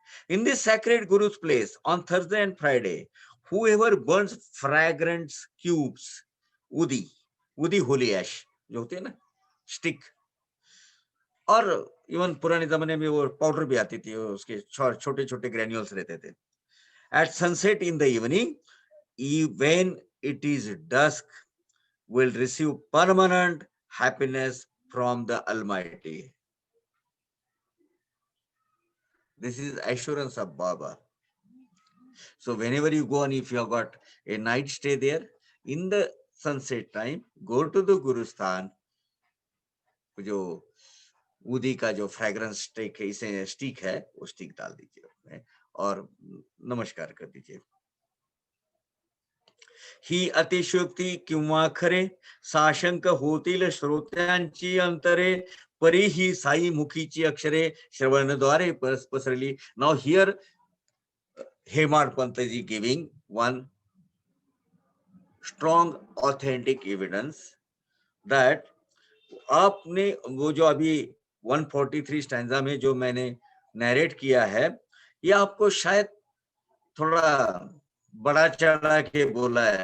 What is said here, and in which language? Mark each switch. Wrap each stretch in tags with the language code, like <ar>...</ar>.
<en>In this sacred Guru's place on Thursday and Friday, whoever burns fragrant cubes, udi, udi holy ash,</en> <hi>जो होते हैं ना stick, और even पुराने जमाने में वो पाउडर भी आती थी, उसके छोटे छोटे ग्रेन्यूल्स रहते थे।</hi> <en>At sunset in the evening, when it is dusk, will receive permanent happiness from the Almighty. This is assurance of Baba. So whenever you go and if you have got a night stay there, in the sunset time, go to the Guru Sthan,</en> <hi>जो ऊदी का जो fragrance stick है, इसे stick है, वो stick डाल दीजिए उसमें और नमस्कार कर दीजिए।</hi> <mr>ही अतिशयोक्ती किंवा खरे साशंक होतील श्रोत्यांची अंतरे, परी ही साई मुखीची अक्षरे श्रवणद्वारे पसरली।</mr> <en>now here Hemad Pantaji giving one strong authentic evidence that</en> <hi>आपने वो जो अभी 143 स्टैंजा में जो मैंने नरेट किया है, ये आपको शायद थोड़ा बड़ा चढ़ा के बोला</hi>